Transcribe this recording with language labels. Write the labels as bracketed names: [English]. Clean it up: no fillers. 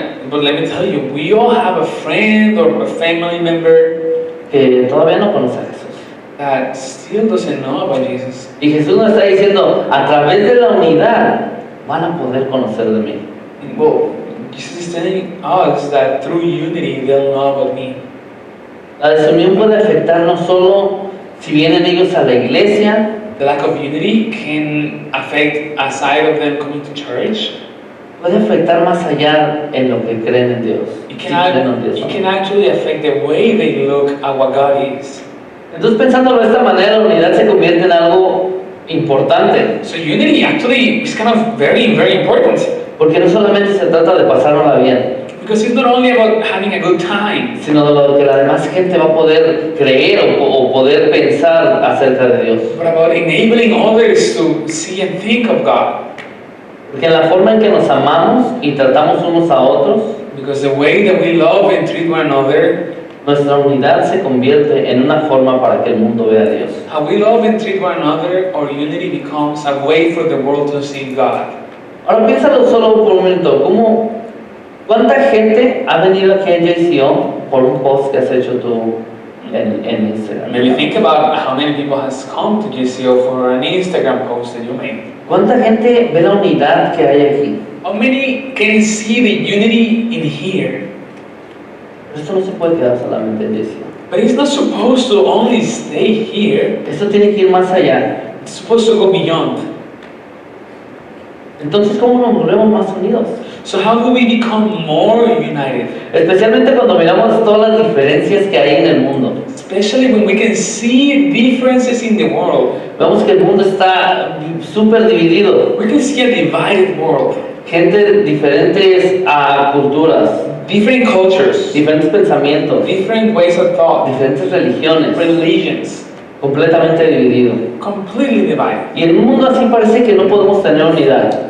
[English] But let me tell you, we all have a friend or a family member [Spanish] que todavía no conoce a Jesús. [English] that still doesn't know about Jesus. [Spanish] Y Jesús nos está diciendo, a través de la unidad van a poder conocer de mí. [English] Well, Jesus is telling us that through unity they'll know about me. [Spanish] La desunión puede afectar no solo si vienen ellos a la iglesia, [English] The lack of unity can affect a side of them coming to church. [Spanish] puede afectar más allá en lo que creen en Dios. [English] It [Spanish] Si creen en Dios, [English] it [Spanish] ¿no? [English] can actually affect the way they look at what God is. [Spanish] Entonces, pensándolo de esta manera, la unidad se convierte en algo importante, [English] So unity actually is kind of very, very important. [Spanish] porque no solamente se trata de pasárnosla bien, [English] Because it's not only about having a good time, [Spanish] sino de lo que la demás gente va a poder creer o poder pensar acerca de Dios. [English] but about enabling others to see and think of God. [Spanish] Porque en la forma en que nos amamos y tratamos unos a otros, [English] Because the way that we love and treat one another, [Spanish] nuestra unidad se convierte en una forma para que el mundo vea a Dios. [English] how we love and treat one another, our unity becomes a way for the world to see God. [Spanish] Ahora piénsalo solo por un momento, ¿cuánta gente ha venido aquí a JCO por un post que has hecho tú en Instagram? [English] Maybe think about how many people has come to JCO for an Instagram post that you made. [Spanish] ¿Cuánta gente ve la unidad que hay aquí? [English] How many can see the unity in here? [Spanish] Pero esto no se puede quedar solamente en JCO. [English] But it's not supposed to only stay here. [Spanish] Esto tiene que ir más allá. [English] It's supposed to go beyond. [Spanish] Entonces, ¿cómo nos volvemos más unidos? [English] So how do we become more united? [Spanish] Especialmente cuando miramos todas las diferencias que hay en el mundo. [English] Especially when we can see differences in the world. [Spanish] Vemos que el mundo está súper dividido. [English] We can see a divided world. [Spanish] Gente de diferentes culturas, [English] Different cultures. [Spanish] diferentes pensamientos, [English] Different ways of thought. [Spanish] diferentes religiones, [English] Religions. [Spanish] completamente dividido. [English] Completely divided. [Spanish] Y en un mundo así parece que no podemos tener unidad.